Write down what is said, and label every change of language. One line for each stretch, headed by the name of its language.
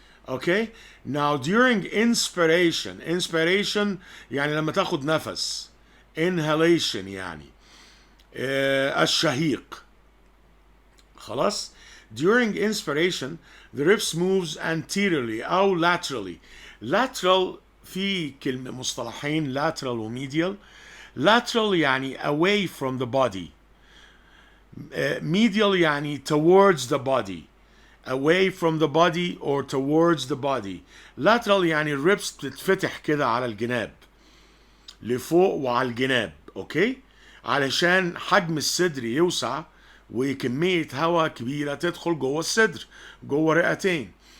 English: Okay, now during inspiration
Arabic: يعني لما تاخد نفس, inhalation يعني الشهيق, خلاص.
English: During inspiration the ribs moves anteriorly أو laterally.
Arabic: Lateral في كلمة مصطلحين, lateral ومedial.
English: Lateral يعني away from the body, medial يعني towards the body, away from the body or towards the body.
Arabic: lateral يعني الريبس بتتفتح كده على الجناب لفوق وعلى الجناب. اوكي، علشان حجم الصدر يوسع وكمية هواء كبيرة تدخل جوه الصدر جوه رئتين.